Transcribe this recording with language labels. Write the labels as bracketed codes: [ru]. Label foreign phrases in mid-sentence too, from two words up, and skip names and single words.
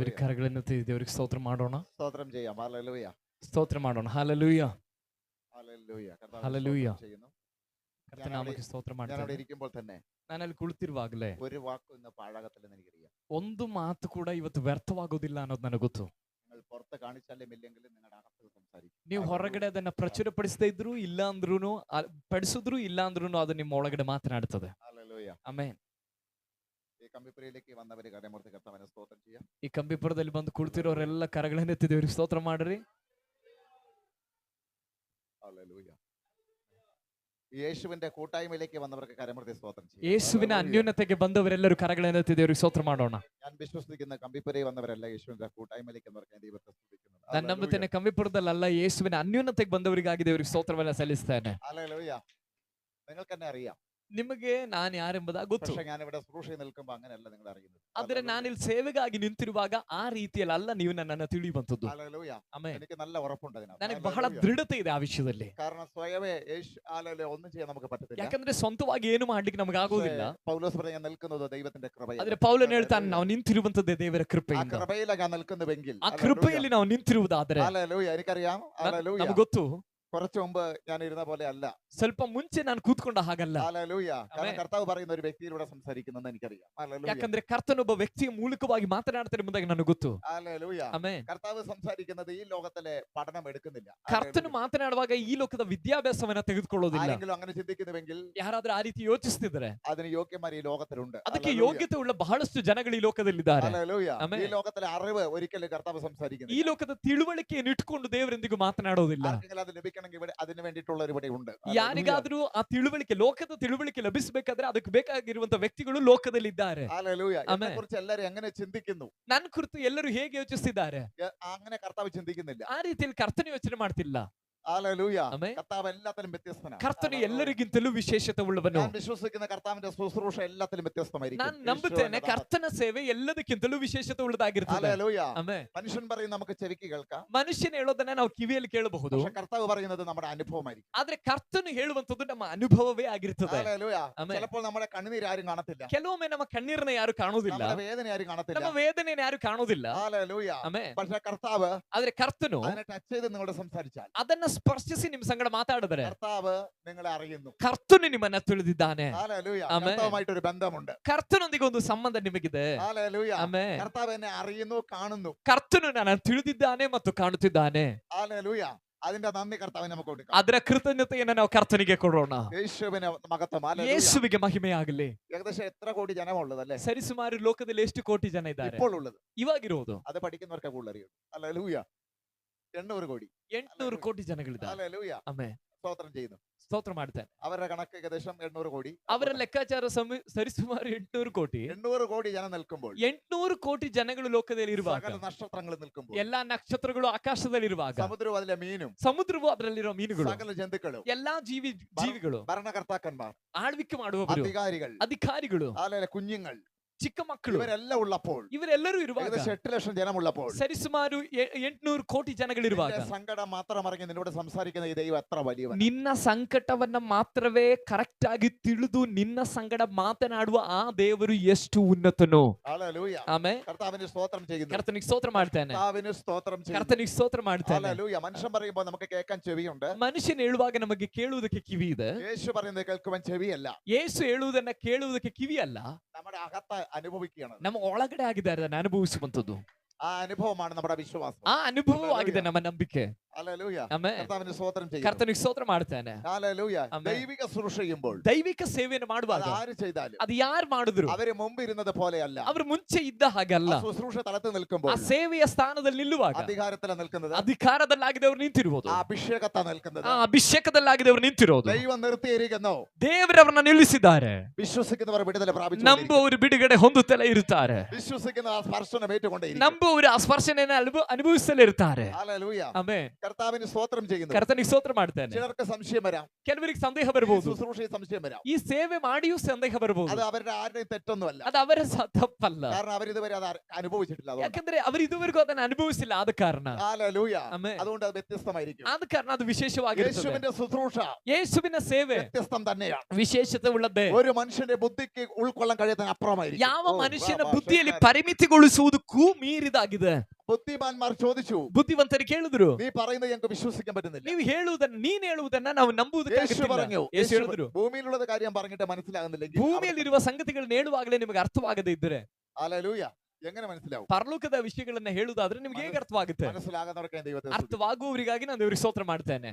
[kn] ಕರಗಳನ್ನೆತ್ತಿ ದೇವರಿಗೆ ಸ್ತೋತ್ರ ಮಾಡೋಣ. [ml] സ്തോത്രം ചെയ്യാം. ഹല്ലേലൂയ, [kn] ಸ್ತೋತ್ರ ಮಾಡೋಣ. [ml] ഹല്ലേലൂയ, ഹല്ലേലൂയ. കർത്താവിനെ ഹല്ലേലൂയ. സ്തോത്രം ചെയ്യുന്നു. [kn] ಕರ್ತನಾಮಕ್ಕೆ ಸ್ತೋತ್ರ [ml] ഞാനവിടെ [kn] ಮಾಡ್ತೇನೆ. [ml] ഇരിക്കുമ്പോൾ തന്നെ [kn] ನಾನು ಅಲ್ಲಿ ಕುಳಿತಿರುವಾಗಲೇ [ml] ഒരു വാക്കും ഇന്ന് പാഴാകത്തില്ലെന്ന് എനിക്കറിയാം. [kn] ಒಂದು ಮಾತು ಕೂಡ ಇವತ್ತು ವ್ಯರ್ಥವಾಗೋದಿಲ್ಲ ಅನ್ನೋದು ನನಗೆ ಗೊತ್ತು. [ml] നിങ്ങൾ പുറത്ത് കാണിച്ചാലും ഇല്ലെങ്കിലും നിങ്ങളുടെ അകത്ത് സംസാരിക്കും. [kn] ನೀವು ಹೊರಗಡೆ ಅದನ್ನ ಪ್ರಚುರಪಡಿಸದೇ ಇದ್ರು ಇಲ್ಲ ಅಂದ್ರೂ ಪಡಿಸಿದ್ರು ಇಲ್ಲ ಅಂದ್ರೂ ಅದು ನಿಮ್ಮ ಒಳಗಡೆ ಮಾತನಾಡುತ್ತದೆ. [ml] ഹല്ലേലൂയ. [kn] ಆಮೆನ್. [ml] ഈ കമ്പിപ്പുരയിലേക്ക് വന്നവര് കരമൂർത്തി കർത്താവിനെ സ്തോത്രം ചെയ്യാം. [kn] ಈ ಕಂಬಿಪುರದಲ್ಲಿ ಬಂದು ಕುಳಿತಿರೋರೆಲ್ಲ ಕರಗಳನ್ನೆತ್ತಿ ದೇವರಿಗೆ ಸ್ತೋತ್ರ ಮಾಡ್ರಿ. [ml] ഹല്ലേലൂയ. യേശുവിന്റെ കൂട്ടായ്മയിലേക്ക് വന്നവർക്ക് കരമൂർത്തി സ്തോത്രം ചെയ്യാം. [kn] ಯೇಸುವಿನ ಅನ್ಯೋನ್ಯತೆಗೆ ಬಂದವರೆಲ್ಲರೂ ಕರಗಳನ್ನೆತ್ತಿ ದೇವರಿಗೆ ಸ್ತೋತ್ರ ಮಾಡೋಣ. [ml] ഞാൻ വിശ്വസിക്കുന്ന കമ്പിപ്പുരയിൽ വന്നവരല്ല യേശുവിന്റെ കൂട്ടായ്മയിലേക്ക് വന്നവർക്ക് ഞാൻ ദൈവത്തെ സ്തുതിക്കുന്നു. [kn] ನಾನು ನಂಬುತ್ತೇನೆ ಕಂಬಿಪುರದಲ್ಲ ಯೇಸುವಿನ ಅನ್ಯೋನ್ಯತೆಗೆ ಬಂದವರಿಗಾಗಿ ದೇವರಿಗೆ ಸ್ತೋತ್ರವನ್ನ ಸಲ್ಲಿಸ್ತೇನೆ. [ml] ഹല്ലേലൂയ. നിങ്ങൾക്ക് തന്നെ അറിയാം. [kn] ನಿಮಗೆ ನಾನು ಯಾರೆಂಬುದಾಗಿ ಗೊತ್ತು. [ml] പക്ഷേ ഞാൻ ഇവിടെ ശുശ്രൂഷയിൽ നിൽക്കുമ്പോൾ അങ്ങനെയല്ല നിങ്ങൾ അറിയുന്നത്. [kn] ಆದ್ರೆ ನಾನಿಲ್ಲಿ ಸೇವೆಗಾಗಿ ನಿಂತಿರುವಾಗ ಆ ರೀತಿಯಲ್ಲಿ ಅಲ್ಲ ನೀವು ನನ್ನನ್ನು ತಿಳಿಯುವಂತದ್ದು. [ml] ഹല്ലേലൂയ. [kn] ಆಮೆನ್. [ml] എനിക്ക് നല്ല ഉറപ്പുണ്ട് അതിനകത്ത്. [kn] ನನಗೆ ಬಹಳ ದೃಢತೆ ಇದೆ ಆ ವಿಷಯದಲ್ಲಿ. [ml] കാരണം സ്വയമേ ഹല്ലേലൂയ ഒന്നും ചെയ്യാൻ നമുക്ക് പറ്റത്തില്ല. [kn] ಯಾಕಂದ್ರೆ ಸ್ವಂತವಾಗಿ ಏನು ಮಾಡ್ಲಿಕ್ಕೆ ನಮಗೆ ಆಗೋದಿಲ್ಲ. [ml] പൗലോസ് പറഞ്ഞ ഞാൻ നിൽക്കുന്നത് ദൈവത്തിന്റെ കൃപയിൽ. [kn] ಆದ್ರೆ ಪೌಲನು ಹೇಳ್ತಾನೆ ನಾವು ನಿಂತಿರುವಂತದ್ದೇ ದೇವರ [ml] ആ [kn] ಕೃಪೆಯಿಂದ. [ml] കൃപയിലാണ് ഞാൻ നിൽക്കുന്നുവെങ്കിൽ [kn] ಆ ಕೃಪೆಯಲ್ಲಿ ನಾವು ನಿಂತಿರುವುದಾದ್ರೆ [ml] ഹല്ലേലൂയ എനിക്കറിയാം. ഹല്ലേലൂയ. [kn] ನಮಗೆ ಗೊತ್ತು. [ml] കുറച്ചു മുമ്പ് ഞാൻ ഇരുന്ന പോലെ അല്ല. [kn] ಸ್ವಲ್ಪ ಮುಂಚೆ ನಾನು ಕೂತ್ಕೊಂಡ ಹಾಗಲ್ಲ. [ml] ഹല്ലേലൂയ. കാരണം കർത്താവ് പറയുന്ന ഒരു വ്യക്തിയിലൂടെ സംസാരിക്കുന്നെന്ന് എനിക്കറിയാം. ഹല്ലേലൂയ. [kn] ಯಾಕಂದ್ರೆ ಕರ್ತನೊಬ್ಬ ವ್ಯಕ್ತಿಯ ಮೂಲಕವಾಗಿ ಮಾತನಾಡ್ತಾರೆ ಎಂಬುದಾಗಿ ನನಗೆ ಗೊತ್ತು. [ml] ഹല്ലേലൂയ. [kn] ಆಮೆನ್. [ml] കർത്താവ് സംസാരിക്കുന്നത് ഈ ലോകത്തിലെ പഠനം എടുക്കുന്നില്ല. [kn] ಕರ್ತನು ಮಾತನಾಡುವಾಗ ಈ ಲೋಕದ ವಿದ್ಯಾಭ್ಯಾಸವನ್ನ ತೆಗೆದುಕೊಳ್ಳೋದಿಲ್ಲ. [ml] ആരെങ്കിലും അങ്ങനെ ചിന്തിക്കുന്നുവെങ്കിൽ [kn] ಯಾರಾದ್ರೂ ಆ ರೀತಿ ಯೋಚಿಸ್ತಿದ್ರೆ [ml] അതിന് യോഗ്യന്മാർ ಈ ലോകത്തിലുണ്ട്. [kn] ಅದಕ್ಕೆ ಯೋಗ್ಯತೆ ಉಳ್ಳ ಬಹಳಷ್ಟು ಜನಗಳು ಈ ಲೋಕದಲ್ಲಿದ್ದಾರೆ. [ml] ഹല്ലേലൂയ. [kn] ಆಮೆನ್. [ml] ഈ ലോകത്തിലെ അറിവ് ഒരിക്കലും കർത്താവ് [kn] ಈ [ml] സംസാരിക്കുന്നില്ല. [kn] ಲೋಕದ ತಿಳುವಳಿಕೆಯನ್ನು ಇಟ್ಟುಕೊಂಡು ದೇವರೆಂದಿಗೂ ಮಾತನಾಡೋದಿಲ್ಲ. [ml] ആർക്കെങ്കിലും അത് ലഭിക്കണമെങ്കിൽ ഇവിടെ അതിന് വേണ്ടിയിട്ടുള്ളവർ ഇവിടെ ഉണ്ട്. [kn] ಯಾರಿಗಾದ್ರೂ ಆ ತಿಳುವಳಿಕೆ ಲೋಕದ ತಿಳುವಳಿಕೆ ಲಭಿಸಬೇಕಾದ್ರೆ ಅದಕ್ಕೆ ಬೇಕಾಗಿರುವಂತ ವ್ಯಕ್ತಿಗಳು ಲೋಕದಲ್ಲಿ ಇದ್ದಾರೆ. [ml] ഹല്ലേലൂയ. ആമേൻ. എന്നെക്കുറിച്ച് എല്ലാവരും എങ്ങനെ ചിന്തിക്കുന്നു? [kn] ನನ್ನ ಕುರಿತು ಎಲ್ಲರೂ ಹೇಗೆ ಯೋಚಿಸ್ತಿದ್ದಾರೆ [ml] അങ്ങനെ കർത്താവ് ചിന്തിക്കുന്നില്ല. [kn] ಆ ರೀತಿಯಲ್ಲಿ ಕರ್ತನು ಯೋಚನೆ ಮಾಡ್ತಿಲ್ಲ. [ml] ഹല്ലേലൂയ. ആമേൻ. കർത്താവ് എല്ലാത്തിലും വ്യത്യസ്തനാണ്. [kn] ಕರ್ತನು ಎಲ್ಲರಿಗಿಂತಲೂ ವಿಶೇಷತೆ ಉಳ್ಳವನು. [ml] ഞാൻ വിശ്വസിക്കുന്ന കർത്താവിന്റെ ശുശ്രൂഷ എല്ലാത്തിലും വ്യത്യസ്തമായിരിക്കും. [kn] ನಾನು ನಂಬುತ್ತೇನೆ ಕರ್ತನ ಸೇವೆ ಎಲ್ಲದಕ್ಕಿಂತಲೂ ವಿಶೇಷತೆ ಉಳ್ಳದಾಗಿರ್ತದೆ. [ml] ഹല്ലേലൂയ. [kn] ಆಮೆನ್. [ml] മനുഷ്യൻ പറയും നമുക്ക് ചെവിക്ക് കേൾക്കാം. [kn] ಮನುಷ್ಯನ ಹೇಳೋದನ್ನ ನಾವು ಕಿವಿಯಲ್ಲಿ ಕೇಳಬಹುದು. [ml] പക്ഷെ കർത്താവ് പറയുന്നത് നമ്മുടെ അനുഭവമായിരിക്കും. [kn] ಆದ್ರೆ ಕರ್ತನು ಹೇಳುವಂತದ್ದು ನಮ್ಮ ಅನುಭವವೇ ಆಗಿರ್ತದೆ. [ml] ഹല്ലേലൂയ. ആമേൻ. ചിലപ്പോൾ നമ്മുടെ കണ്ണുനീര് ആരും കാണത്തില്ല. [kn] ಕೆಲವೊಮ್ಮೆ ನಮ್ಮ ಕಣ್ಣೀರನ್ನ ಯಾರು ಕಾಣೋದಿಲ್ಲ. [ml] നമ്മുടെ വേദന ആരും കാണത്തില്ല. [kn] ನಮ್ಮ ವೇದನೆಯನ್ನು ಯಾರು ಕಾಣೋದಿಲ್ಲ. [ml] ഹല്ലേലൂയ. [kn] ಆಮೆನ್. [ml] പക്ഷെ കർത്താവ് [kn] ಆದ್ರೆ ಕರ್ತನು [ml] അതിനെ ടച്ച് ചെയ്ത് നിങ്ങളോട് സംസാരിച്ചാൽ [kn] ಅದನ್ನ ಸ್ಪರ್ಶಿಸಿ ನಿಮ್ ಸಂಗಡ ಮಾತಾಡಿದ್ರೆ [ml] കർത്താവ് നിങ്ങളെ അറിയുന്നു. [kn] ಕರ್ತನು ನಿಮ್ಮನ್ನ ತಿಳಿದಿದ್ದಾನೆ. [ml] ഹല്ലേലൂയ. ആമേൻ. കർത്താവുമായിട്ട് ഒരു ബന്ധമുണ്ട്. [kn] ಕರ್ತನೊಂದಿಗೆ ಒಂದು ಸಂಬಂಧ ನಿಮಗಿದೆ. [ml] ഹല്ലേലൂയ. [kn] ಆಮೆನ್. [ml] കർത്താവ് എന്നെ അറിയുന്നു, കാണുന്നു. [kn] ಕರ್ತನು ನನ್ನ ತಿಳಿದಿದ್ದಾನೆ ಮತ್ತು ಕಾಣುತ್ತಿದ್ದಾನೆ. [ml] ഹല്ലേലൂയ. അതിന്റെ നന്ദി കർത്താവിന് നമുക്ക് കൊടുക്കാം. [kn] ಅದರ ಕೃತಜ್ಞತೆಯನ್ನು ನಾವು ಕರ್ತನಿಗೆ ಕೊಡೋಣ. [ml] യേശുവിന് മഹത്വം. ഹല്ലേലൂയ. [kn] ಯೇಸುವಿಗೆ ಮಹಿಮೆಯಾಗಲಿ. [ml] ഏകദേശം എത്ര കോടി ജനമുള്ളതല്ലേ [kn] ಸರಿಸುಮಾರು ಲೋಕದಲ್ಲಿ ಎಷ್ಟು ಕೋಟಿ ಜನ ಇದ್ದಾರೆ [ml] ഇപ്പോൾ ഉള്ളത്? [kn] ಇವಾಗಿರೋದು? [ml] അത് പഠിക്കുന്നവർക്ക് കൂടുതൽ അറിയും. ഹല്ലേലൂയ. 800 കോടി. [kn] 800 ಕೋಟಿ ಜನಗಳಿದ್ದಾರೆ. [ml] ഹല്ലേലൂയ. [kn] ಆಮೆನ್. [ml] സ്തോത്രം ചെയ്യുന്നു. [kn] ಸ್ತೋತ್ರ ಮಾಡ್ತಾನೆ. [ml] അവരുടെ കണക്ക് ഏകദേശം 800 കോടി. [kn] ಅವರ ಲೆಕ್ಕಾಚಾರ ಸರಿಸುಮಾರು 800 ಕೋಟಿ. [ml] 800 കോടി ജനം നിൽക്കുമ്പോൾ [kn] 800 ಕೋಟಿ ಜನಗಳು ಲೋಕದಲ್ಲಿ ಇರುವಾಗ, [ml] സകല നക്ഷത്രങ്ങൾ നിൽക്കുമ്പോൾ, [kn] ಎಲ್ಲಾ ನಕ್ಷತ್ರಗಳು ಆಕಾಶದಲ್ಲಿರುವಾಗ, [ml] സമുദ്രവും അതിലെ മീനും, [kn] ಸಮುದ್ರವು ಅದರಲ್ಲಿರೋ ಮೀನುಗಳು, [ml] സകല ജന്തുക്കളും, [kn] ಎಲ್ಲಾ ಜೀವಿಗಳು, [ml] ഭരണകർത്താക്കന്മാർ, [kn] ಆಳ್ವಿಕೆ ಮಾಡುವವರು, ಅಧಿಕಾರಿಗಳು, [ml] കുഞ്ഞുങ്ങൾ, [kn] ಚಿಕ್ಕ ಮಕ್ಕಳು, [ml] ഇവരെല്ലാം ഉള്ളപ്പോൾ, [kn] ಇವರೆಲ್ಲರೂ ಇರುವಾಗ, [ml] ഏകദേശം 8 ലക്ഷം ജനമുള്ളപ്പോൾ, [kn] ಸರಿಸುಮಾರು 800 ಕೋಟಿ ಜನಗಳಿರುವಾಗ, [ml] സങ്കടം മാത്രം അറിഞ്ഞ് നിന്നോട് സംസാരിക്കുന്ന ഈ ദൈവം എത്ര വലിയവൻ. [kn] ನಿನ್ನ ಸಂಕಟವನ್ನ ಮಾತ್ರವೇ ಕರೆಕ್ಟ್ ಆಗಿ ತಿಳಿದು ನಿನ್ನ ಸಂಗಡ ಮಾತನಾಡುವ ಆ ದೇವರು ಎಷ್ಟು ಉನ್ನತನೋ. [ml] ഹല്ലേലൂയ. [kn] ಆಮೆನ್. [ml] കർത്താവിന് സ്തോത്രം ചെയ്യുന്നു. [kn] ಕರ್ತನಿಗೆ ಸ್ತೋತ್ರ ಮಾಡ್ತಾನೆ. [ml] കർത്താവിന് സ്തോത്രം ചെയ്യുന്നു. [kn] ಕರ್ತನಿಗೆ ಸ್ತೋತ್ರ ಮಾಡ್ತಾನೆ. [ml] ഹല്ലേലൂയ. മനുഷ്യൻ പറയുമ്പോൾ നമുക്ക് കേൾക്കാൻ ചെവിയുണ്ട്. [kn] ಮನುಷ್ಯನ ಹೇಳುವಾಗ ನಮಗೆ ಕೇಳುವುದಕ್ಕೆ ಕಿವಿ ಇದೆ. [ml] യേശു പറയുന്നത് കേൾക്കുവാൻ ചെവിയല്ല. [kn] ಯೇಸು ಹೇಳುವುದನ್ನ ಕೇಳುವುದಕ್ಕೆ ಕಿವಿ ಅಲ್ಲ. [ml] നമ്മുടെ അകത്ത് അനുഭവിക്കുകയാണ്. [kn] ನಮ್ಮ ಒಳಗಡೆ ಆಗಿದ್ದಾರೆ ಅದನ್ನ ಅನುಭವಿಸುವಂತದ್ದು. [ml] ആ അനുഭവമാണ് നമ്മുടെ വിശ്വാസം. [kn] ಆ ಅನುಭವವಾಗಿದೆ ನಮ್ಮ ನಂಬಿಕೆ. [ml] ഹല്ലേലൂയ. [kn] ಆಮೆನ್. [ml] കർത്താവിന് സ്തോത്രം ചെയ്യുന്നു. [kn] ಕರ್ತನಿಗೆ ಸ್ತೋತ್ರ ಮಾಡ್ತಾನೆ. [ml] ഹല്ലേലൂയ. ആമേൻ. ദൈവിക ശുശ്രൂഷ ചെയ്യുമ്പോൾ [kn] ದೈವಿಕ ಸೇವೆಯನ್ನು ಮಾಡುವಾಗ [ml] ആര് ചെയ്താലും [kn] ಅದು ಯಾರು ಮಾಡಿದ್ರು [ml] അവര് മുമ്പ് ഇരുന്നത് പോലെയല്ല. [kn] ಅವರು ಮುಂಚೆ ಇದ್ದ ಹಾಗಲ್ಲ. [ml] ആ ശുശ്രൂഷ തലത്ത് നിൽക്കുമ്പോൾ, [kn] ಆ ಸೇವೆಯ ಸ್ಥಾನದಲ್ಲಿ ನಿಲ್ಲುವಾಗ, [ml] അധികാരത്തിൽ നിൽക്കുന്നത്, [kn] ಅಧಿಕಾರದಲ್ಲಾಗಿದವರು ನಿಂತಿರುವುದು, [ml] ആ അഭിഷേകത്താ നിൽക്കുന്നത്, [kn] ಆ ಅಭಿಷೇಕದಲ್ಲಾಗಿದವರು ನಿಂತಿರೋದು, [ml] ദൈവം നിർത്തിയിരിക്കുന്നു. [kn] ದೇವರವರನ್ನ ನಿಲ್ಲಿಸಿದ್ದಾರೆ. [ml] വിശ്വസിക്കുന്നവർ വിടുതല പ്രാപിച്ചു, [kn] ನಂಬುವವರು ಬಿಡುಗಡೆ ಹೊಂದುತ್ತಲೇ ಇರುತ್ತಾರೆ. [ml] വിശ്വസിക്കുന്ന ആ സ്പർശനം ഏറ്റുകൊണ്ടേയിരിക്കും. [kn] ನಂಬುವವರು ಆ ಸ್ಪರ್ಶನೆಯನ್ನು ಅನುಭವಿಸಲೇ ಇರ್ತಾರೆ. [ml] ഹല്ലേലൂയ. [kn] ಆಮೆನ್. [ml] കർത്താവിന് സ്തോത്രം ചെയ്യുന്നു. [kn] ಕರ್ತನಿಗೆ ಸ್ತೋತ್ರ ಮಾಡ್ತೇನೆ. [ml] ചിലർക്ക് സംശയം വരാം, [kn] ಕೆಲವರಿಗೆ ಸಂದೇಹ [ml] ഈ [kn] ಬರಬಹುದು, [ml] ശുശ്രൂഷയിൽ സംശയം വരാം. [kn] ಈ ಸೇವೆ ಮಾಡಿಯೂ ಸಂದೇಹ ಬರಬಹುದು. [ml] അത് അവരുടെ ആരുടെയും തെറ്റൊന്നുമല്ല, [kn] ಅದು ಅವರ ತಪ್ಪಲ್ಲ, [ml] കാരണം അവരിതുവരെ അത് അനുഭവിച്ചിട്ടില്ല. അതുകൊണ്ട് [kn] ಯಾಕಂದ್ರೆ ಅವರು ಇದುವರೆಗೂ ಅದನ್ನು ಅನುಭವಿಸಿಲ್ಲ. ಆದ ಕಾರಣ [ml] ഹല്ലേലൂയ. [kn] ಆಮೆನ್. [ml] അതുകൊണ്ട് അത് വ്യത്യസ്തമായിരിക്കും. [kn] ಆದ ಕಾರಣ ಅದು ವಿಶೇಷವಾಗಿರುತ್ತದೆ. [ml] യേശുവിന്റെ ശുശ്രൂഷ [kn] ಯೇಸುವಿನ ಸೇವೆ [ml] വ്യത്യസ്തം തന്നെയാണ്. [kn] ವಿಶೇಷತೆ ಉಳ್ಳದ್ದೇ. [ml] ഒരു മനുഷ്യന്റെ ബുദ്ധിക്ക് ഉൾക്കൊള്ളാൻ കഴിയാത്തതിന് അപ്പുറമായിരിക്കും. [kn] ಯಾವ ಮನುಷ್ಯನ ಬುದ್ಧಿಯಲ್ಲಿ ಪರಿಮಿತಿಗೊಳಿಸುವುದಕ್ಕೂ ಮೀರಿದಾಗಿದೆ. [ml] ബുദ്ധിമാന്മാർ ചോദിച്ചു, [kn] ಬುದ್ಧಿವಂತರು ಕೇಳಿದ್ರು, [ml] നീ പറയുന്നത് ഞങ്ങൾക്ക് വിശ്വസിക്കാൻ പറ്റുന്നില്ല. [kn] ನೀವು ಹೇಳುವುದನ್ನ ನೀನ್ ಹೇಳುವುದನ್ನ ನಾವು [ml] യേശു [kn] ನಂಬುವುದಕ್ಕಾಗುತ್ತಿಲ್ಲ. [ml] പറഞ്ഞു, [kn] ಯೇಸು ಹೇಳಿದ್ರು, [ml] ഭൂമിയിലുള്ള കാര്യം പറഞ്ഞിട്ട് മനസ്സിലാകുന്നില്ലെങ്കിൽ [kn] ಭೂಮಿಯಲ್ಲಿರುವ ಸಂಗತಿಗಳನ್ನ ಹೇಳುವಾಗಲೇ ನಿಮಗೆ ಅರ್ಥವಾಗದೇ ಇದ್ದರೆ [ml] ഹല്ലേലൂയ എങ്ങനെ മനസ്സിലാവും? [kn] ಪರಲೋಕದ ವಿಷಯಗಳನ್ನ ಹೇಳುವುದಾದ್ರೆ ನಿಮ್ಗೆ ಹೇಗೆ ಅರ್ಥವಾಗುತ್ತೆ? [ml] മനസ്സിലാകുന്നവർക്ക് ഞാൻ ദൈവത്തെ സ്തുതിക്കുന്നു. [kn] ಅರ್ಥವಾಗುವವರಿಗಾಗಿ ನಾನು ದೇವರಿಗೆ ಸ್ತೋತ್ರ ಮಾಡ್ತೇನೆ.